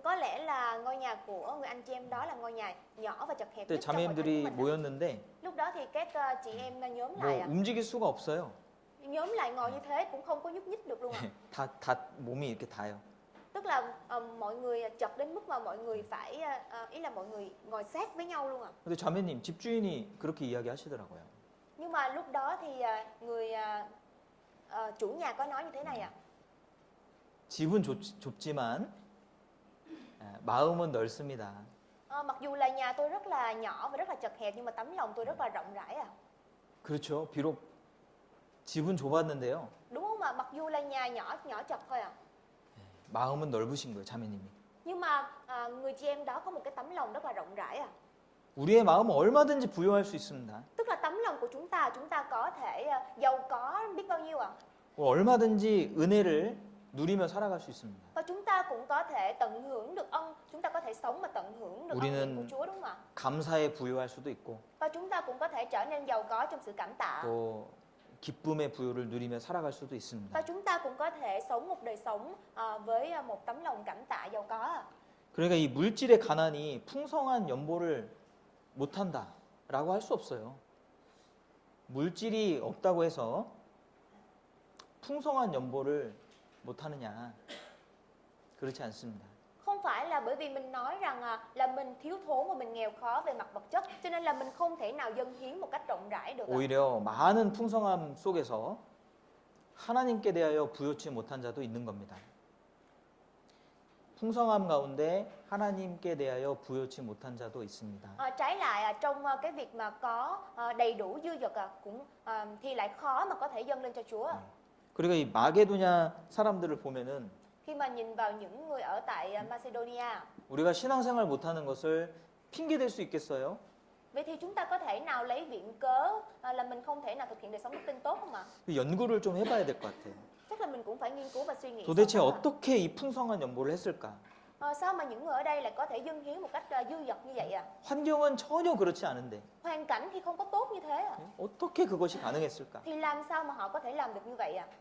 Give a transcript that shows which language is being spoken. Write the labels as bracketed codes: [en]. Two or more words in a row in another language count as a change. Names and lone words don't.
[vi] Có lẽ là ngôi nhà của người anh chị em đó là ngôi nhà nhỏ và chật hẹp [ko] 그때 [vi] nhất trong hội thánh của [ko] 자매님들이 [vi] mình. [ko] 모였는데 [vi] Lúc đó thì các chị em nhóm [ko] 뭐 [vi] lại [ko] 움직일 수가 없어요. [vi] nhóm lại ngồi như thế cũng không có nhúc nhích được luôn ạ. [ko] 다 몸이 이렇게 닿아요. [vi] Tức là mọi người chật đến mức mà mọi người phải ý là mọi người ngồi sát với nhau luôn ạ. [ko] 근데 자매님 집주인이 그렇게 이야기하시더라고요. [vi] Nhưng mà lúc đó thì người chủ nhà có nói như thế này ạ. [ko] 집은 좁지만 마음은 넓습니다. [vi] Mặc dù là nhà tôi rất là nhỏ và rất là chật hẹp nhưng mà tấm lòng tôi rất là rộng rãi ạ. [ko] 그렇죠. 비록 집은 좁았는데요. [vi] Đúng không ạ? Mặc dù là nhà nhỏ nhỏ chật thôi ạ. [ko] 마음은 넓으신 거예요, 자매님이. [vi] Nhưng mà người chị em đó có một cái tấm lòng rất là rộng rãi ạ. [ko] 우리의 마음은 얼마든지 부유할 수 있습니다. [vi] Tức là tấm lòng của chúng ta có thể giàu có biết bao nhiêu ạ. [ko] 얼마든지 은혜를 누리며 살아갈 수 있습니다. [vi] Và chúng ta cũng có thể tận hưởng được ân, chúng ta có thể sống mà tận hưởng được ân điển của Chúa, đúng không ạ? [ko] 감사에 부유할 수도 있고 [vi] Và chúng ta cũng có thể trở nên giàu có trong sự cảm tạ. [ko] 또 기쁨의 부유를 누리며 살아갈 수도 [vi] Và [ko] 있습니다. [vi] chúng ta cũng có thể sống một đời sống với một tấm lòng cảm tạ giàu có. [ko] 그러니까 이 물질의 가난이 풍성한 연보를 못한다라고 할 수 없어요. 물질이 없다고 해서 풍성한 연보를 못하느냐? 그렇지 않습니다. [vi] Không phải là bởi vì mình nói rằng là mình thiếu thốn và mình nghèo khó về mặt vật chất cho nên là mình không thể nào dâng hiến một cách rộng rãi được. [ko] 오히려 많은 풍성함 속에서 하나님께 대하여 부요치 못한 자도 있는 겁니다. 풍성함 가운데 하나님께 대하여 부요치 못한 자도 있습니다. [vi] Trái lại trong cái việc mà có đầy đủ dư dật cũng thì lại khó mà có thể dâng lên cho Chúa. [ko] 그리고 이 마게도냐 사람들을 보면은 [vi] Khi mà nhìn vào những người ở tại Macedonia, [ko] 우리가 신앙생활 못하는 것을 핑계 댈 수 있겠어요? [vi] vậy thì chúng ta có thể nào lấy viện cớ là mình không thể nào thực hiện đời sống đức tin tốt không ạ? [ko] 연구를 좀 해봐야 될 것 같아요. [vi] Chắc là mình cũng phải nghiên cứu và suy nghĩ. [ko] 도대체 어떻게 이 풍성한 연보를 했을까? [vi] Sao mà những người ở đây lại có thể dâng hiến một cách dư dật như vậy ạ? [ko] 환경은 전혀 그렇지 않은데 [vi] Hoàn cảnh thì không có tốt như thế ạ. [ko] 어떻게 그것이 가능했을까? [vi] Thì làm sao mà họ có thể làm được như vậy ạ?